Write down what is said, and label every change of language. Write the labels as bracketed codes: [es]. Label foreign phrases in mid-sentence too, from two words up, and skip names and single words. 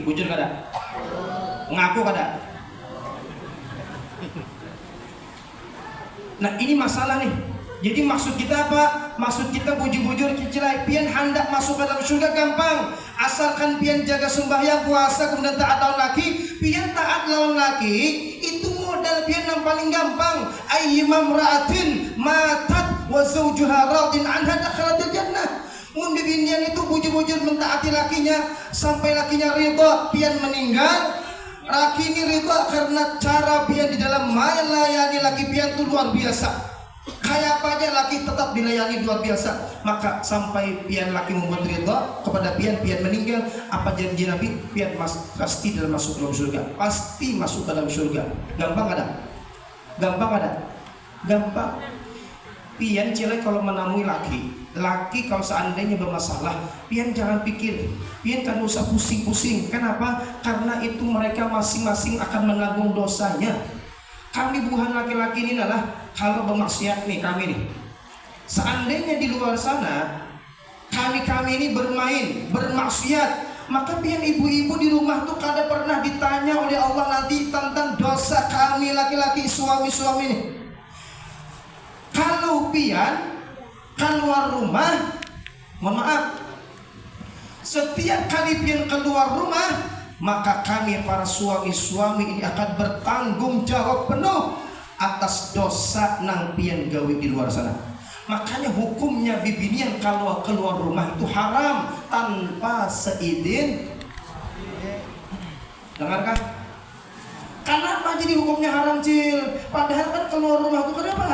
[bjn] Bujur kada? Ngaku kada? Nah ini masalah nih. Jadi maksud kita apa? Maksud kita bujur-bujur cicilai pian hendak masuk ke dalam surga gampang. Asalkan pian jaga sembahyang puasa kemudian taat lawan laki. Pian taat lawan laki itu modal pian yang paling gampang. [ar] أيما امرأة ماتت وزوجها راض عنها دخلت الجنة. [bjn] Mun bibinian itu bujur-bujur mentaati lakinya sampai lakinya ridha pian meninggal. Laki ini ridha karena cara pian di dalam melayani laki pian itu luar biasa. Kayak apa aja laki tetap dilayani luar biasa. Maka sampai pian laki membuat ridha kepada pian meninggal, apa janji Nabi? Pian pasti masuk dalam surga. Pasti masuk dalam surga. Gampang ada? Gampang. Pian cilek kalau menemui laki kalau seandainya bermasalah, pian jangan pikir, pian kan usah pusing-pusing. Kenapa? Karena itu mereka masing-masing akan menanggung dosanya. Kami bukan laki-laki ini adalah kalau bermaksiat nih kami nih. Seandainya di luar sana kami ini bermain, bermaksiat, maka pian ibu-ibu di rumah tuh kada pernah ditanya oleh Allah nanti tentang dosa kami laki-laki suami-suami nih. Kalau pian keluar rumah, mohon maaf, setiap kali pian keluar rumah, maka kami para suami-suami ini akan bertanggung jawab penuh atas dosa nang pian gawi di luar sana. Makanya hukumnya bibinian kalau keluar rumah itu haram tanpa seizin. Dengarkan? Kenapa jadi hukumnya haram, Cil? Padahal kan keluar rumah itu kenapa?